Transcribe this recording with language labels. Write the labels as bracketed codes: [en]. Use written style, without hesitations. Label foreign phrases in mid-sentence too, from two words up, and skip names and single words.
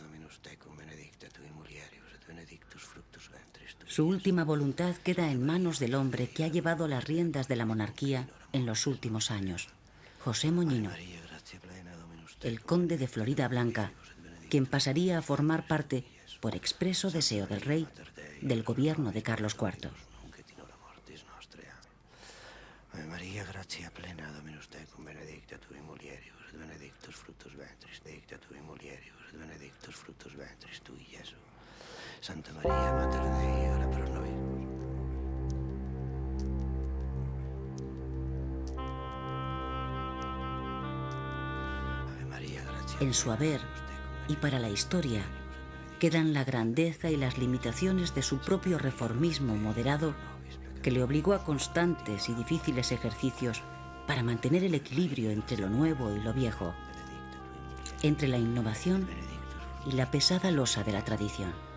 [es] Su última voluntad queda en manos del hombre que ha llevado las riendas de la monarquía en los últimos años, José Moñino, el conde de Floridablanca, quien pasaría a formar parte, por expreso deseo del rey, del gobierno de Carlos IV. [la] Ave Maria, gratia plena, Dominus tecum, benedicta tui mulieribus, et benedictus fructus ventris, benedicta tui mulieribus, et benedictus fructus ventris tui, Iesu. Santa Maria, Mater Dei, ora pro nobis. Ave Maria, gratia. [es] En su haber y para la historia quedan la grandeza y las limitaciones de su propio reformismo moderado, que le obligó a constantes y difíciles ejercicios para mantener el equilibrio entre lo nuevo y lo viejo, entre la innovación y la pesada losa de la tradición.